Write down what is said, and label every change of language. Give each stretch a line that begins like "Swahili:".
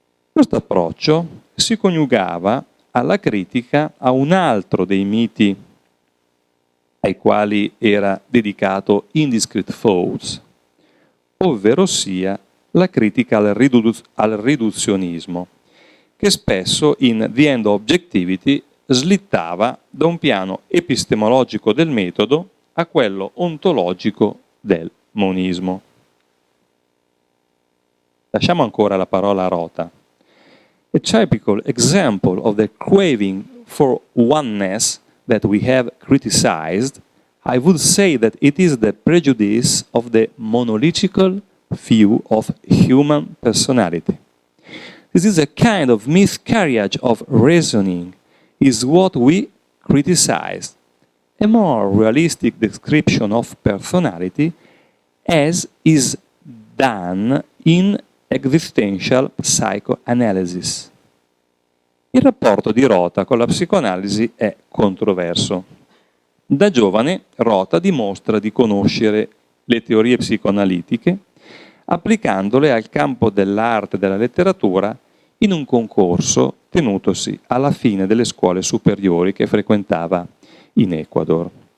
Italian: Questo approccio si coniugava alla critica a un altro dei miti ai quali era dedicato Indiscrete Thoughts, ovvero sia la critica al riduzionismo, che spesso in The End of Objectivity slittava da un piano epistemologico del metodo a quello ontologico del monismo. Lasciamo ancora la parola a Rota.
English: A typical example of the craving for oneness that we have criticized, I would say that it is the prejudice of the monolithical view of human personality. This is a kind of miscarriage of reasoning, is what we criticize. A more realistic description of personality, as is done in existential psychoanalysis.
Italian: Il rapporto di Rota con la psicoanalisi è controverso. Da giovane, Rota dimostra di conoscere le teorie psicoanalitiche, applicandole al campo dell'arte e della letteratura in un concorso tenutosi alla fine delle scuole superiori che frequentava in Ecuador.